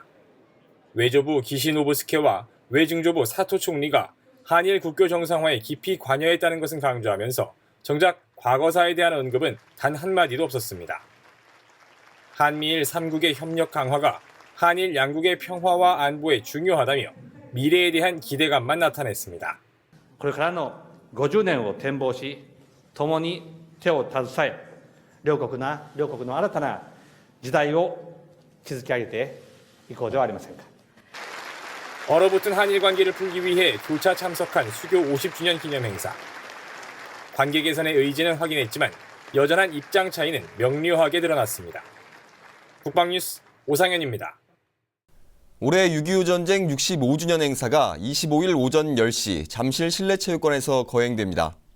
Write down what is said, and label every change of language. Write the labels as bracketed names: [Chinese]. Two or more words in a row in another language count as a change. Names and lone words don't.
[Korean] 외조부 기시노부스케와 외증조부 사토 총리가 한일 국교 정상화에 깊이 관여했다는 것은 강조하면서 정작 과거사에 대한 언급은 단 한마디도 없었습니다. 한미일 3국의 협력 강화가 한일 양국의 평화와 안보에 중요하다며 미래에 대한 기대감만 나타냈습니다. [Japanese] これからの50年を展望し、共に手を携え、両国の新たな時代を築き上げていこうではありませんか。 [Korean] 얼어붙은 한일 관계를 풀기 위해 교차 참석한 수교 50주년 기념 행사. 관계 개선의 의지는 확인했지만 여전한 입장 차이는 명료하게 드러났습니다. 국방뉴스 오상현입니다. 올해 6.25 전쟁 65주년 행사가 25일 오전 10시 잠실 실내체육관에서 거행됩니다.